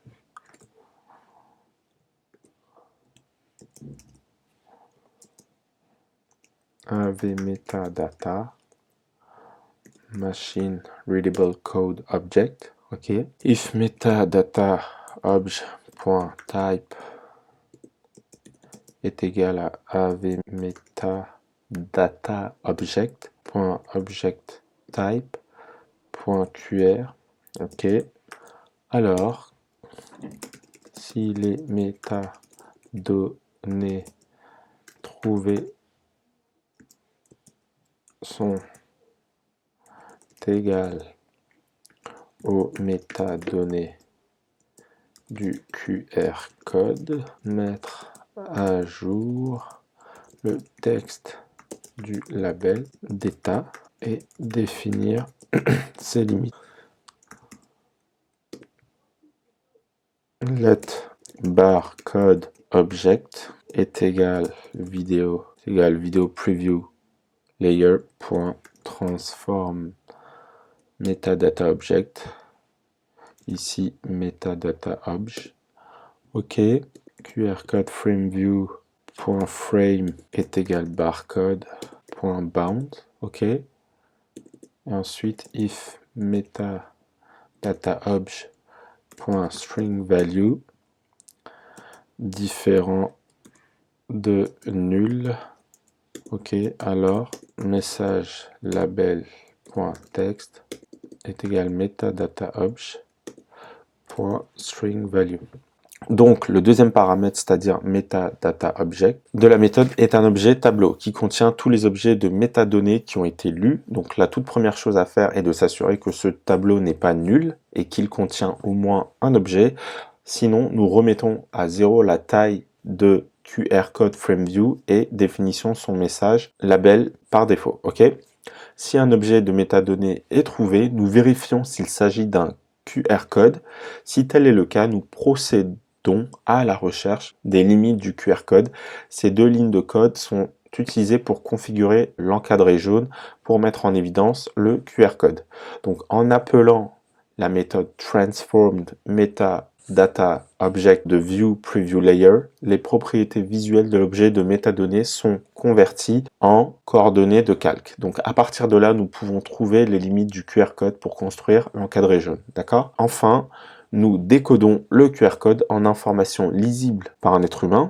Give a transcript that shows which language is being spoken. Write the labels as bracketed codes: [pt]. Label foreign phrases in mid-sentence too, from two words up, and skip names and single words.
[en] AV metadata machine readable code object, ok. If metadata obj.type [fr] est égal à [en] AV metadata object.object type.qr, ok. [fr] Alors, si les métadonnées trouvées sont égales aux métadonnées du [en] QR code, [fr] mettre à jour le texte du label d'état et définir ses limites. [en] Let barcode object [fr] est égal [en] vidéo preview layer.transform metadata object, ici metadata obj. OK, QR code frame view.frame [fr] est égal [en] barcode.bound. OK, [fr] et ensuite [en] if metadata obj.string value [fr] différent de nul. [en] OK, alors message label.text [fr] est égal [en] metadata obj.string value. [fr] Donc, le deuxième paramètre, c'est-à-dire [en] metadata object, [fr] de la méthode est un objet tableau qui contient tous les objets de métadonnées qui ont été lus. Donc, la toute première chose à faire est de s'assurer que ce tableau n'est pas nul et qu'il contient au moins un objet. Sinon, nous remettons à 0 la taille de [en] QR code FrameView [fr] et définissons son [en] message label [fr] par défaut. OK ? Si un objet de métadonnées est trouvé, nous vérifions s'il s'agit d'un [en] QR code. [fr] Si tel est le cas, nous procédons à la recherche des limites du [en] QR code. [fr] Ces deux lignes de code sont utilisées pour configurer l'encadré jaune pour mettre en évidence le [en] QR code. [fr] Donc en appelant la méthode [en] transformed metadata object [fr] de [en] view preview layer, [fr] les propriétés visuelles de l'objet de métadonnées sont converties en coordonnées de calque. Donc à partir de là, nous pouvons trouver les limites du [en] QR code [fr] pour construire l'encadré jaune. D'accord ? Enfin, nous décodons le [en] QR code [fr] en informations lisibles par un être humain.